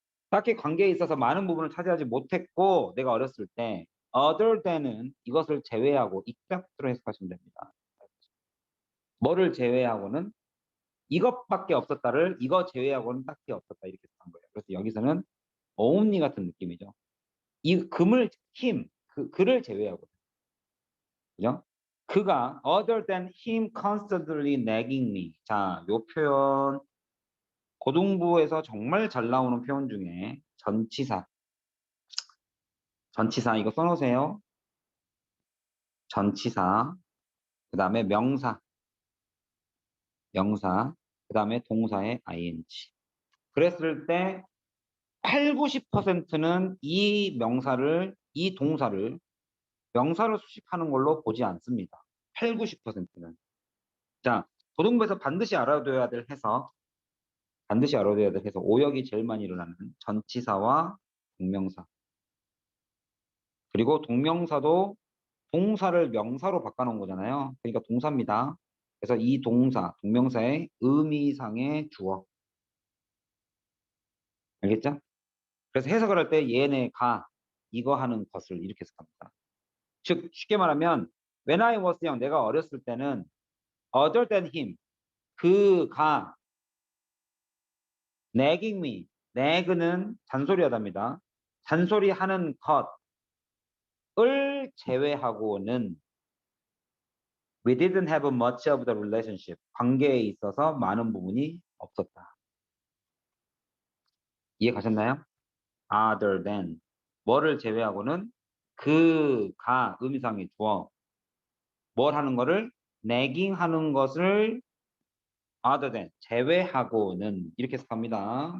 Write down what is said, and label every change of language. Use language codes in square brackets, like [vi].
[ko] 딱히 관계에 있어서 많은 부분을 차지하지 못했고 내가 어렸을 때 other than은 이것을 제외하고 except로 해석하시면 됩니다. 뭐를 제외하고는 이것밖에 없었다를 이거 제외하고는 딱히 없었다 이렇게 해석한 거예요. 그래서 여기서는 only 같은 느낌이죠. 이 금을 그를 제외하고, 그죠? 그가 [en] other than him constantly nagging me. [ko] 자, 요 표현 고등부에서 정말 잘 나오는 표현 중에 전치사 이거 써놓으세요. 전치사, 그 다음에 명사, 그 다음에 동사의 ing. 그랬을 때 8, 90%는 이 동사를 명사로 수식하는 걸로 보지 않습니다. 8, 90%는. 자, 고등부에서 반드시 알아둬야 될 해석, 오역이 제일 많이 일어나는 전치사와 동명사. 그리고 동명사도 동사를 명사로 바꿔놓은 거잖아요. 그러니까 동사입니다. 그래서 이 동명사의 의미상의 주어. 알겠죠? 그래서 해석을 할 때 얘네가 이거 하는 것을 이렇게 해석합니다. 즉 쉽게 말하면 [en] when I was young, [ko] 내가 어렸을 때는 [en] other than him, [ko] 그가 [en] nagging me, [ko] nag는 잔소리하답니다. 잔소리하는 것을 제외하고는 [en] we didn't have much of the relationship. [ko] 관계에 있어서 많은 부분이 없었다. 이해 가셨나요? other than. 뭐를 제외하고는 그가 의미상의 주어. 뭘 하는 거를 nagging 하는 것을 other than 제외하고는 이렇게 해석합니다.